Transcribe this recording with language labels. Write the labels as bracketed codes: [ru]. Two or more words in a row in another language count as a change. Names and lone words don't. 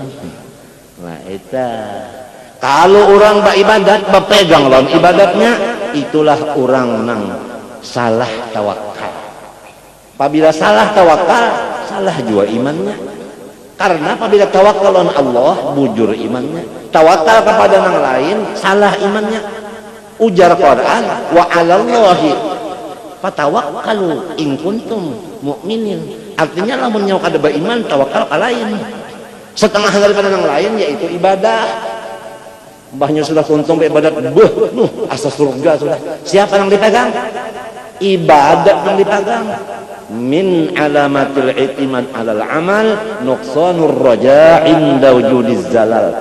[bjn] Nah itu kalau orang beribadat berpegang lawan ibadatnya, itulah orang nang salah tawakal. Apabila salah tawakal, salah juga imannya. Karena apabila tawakal on Allah bujur imannya, tawakal kepada yang lain salah imannya. Ujar Quran, [ar] وعلى الله فتوكلوا إن كنتم مؤمنين. [bjn] Artinya lamun nyawa kada beriman tawakal ka lain. Setengah daripada yang lain yaitu ibadah. Mbahnya sudah kuntung ibadat, asa surga sudah. Siapa yang dipegang? Ibadat yang dipegang. [ar] من علامة الاعتماد على العمل نقصان الرجاء عند وجود الزلل.